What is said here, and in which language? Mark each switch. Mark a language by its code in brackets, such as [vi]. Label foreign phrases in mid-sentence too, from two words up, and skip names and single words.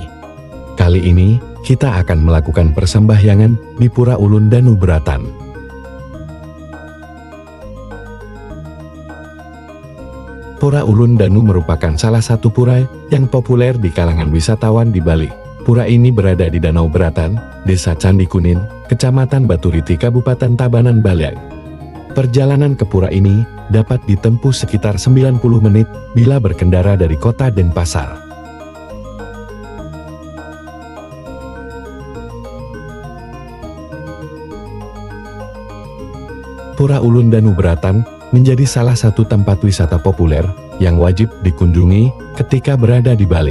[id] Kali ini, kita akan melakukan persembahyangan di Pura Ulun Danu Beratan. Pura Ulun Danu merupakan salah satu pura yang populer di kalangan wisatawan di Bali. Pura ini berada di Danau Beratan, Desa Candi Kunin, Kecamatan Baturiti, Kabupaten Tabanan, Bali. Perjalanan ke pura ini dapat ditempuh sekitar 90 menit bila berkendara dari kota Denpasar. Pura Ulun Danu Beratan menjadi salah satu tempat wisata populer yang wajib dikunjungi ketika berada di Bali.